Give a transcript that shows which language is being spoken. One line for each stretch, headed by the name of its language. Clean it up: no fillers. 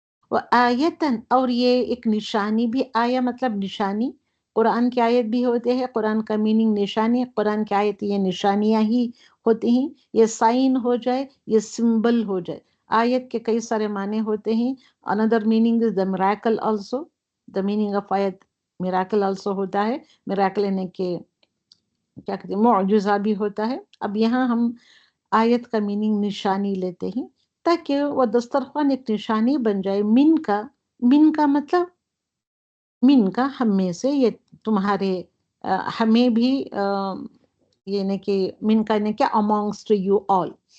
Urdu: وآیتن اور یہ ایک نشانی بھی. آیا مطلب نشانی. قرآن کی آیت بھی ہوتے ہیں، قرآن کا میننگ نشانی. قرآن کی آیت یہ نشانیاں ہی ہوتی ہیں، یہ سائن ہو جائے، یہ سمبل ہو جائے. آیت کے کئی سارے معنی ہوتے ہیں.
English: another meaning is the miracle also. the meaning of آیت miracle also
Urdu: ہوتا ہے. miracle یعنی کہ کیا کہتے ہیں، معجزہ بھی ہوتا ہے. اب یہاں ہم آیت کا میننگ نشانی لیتے ہیں، تاکہ وہ دسترخوان ایک نشانی بن جائے. من کا، من کا مطلب من کا ہم میں سے، یہ تمہارے ہمیں بھی یعنی کہ من کا یعنی کہ
English: amongst you all.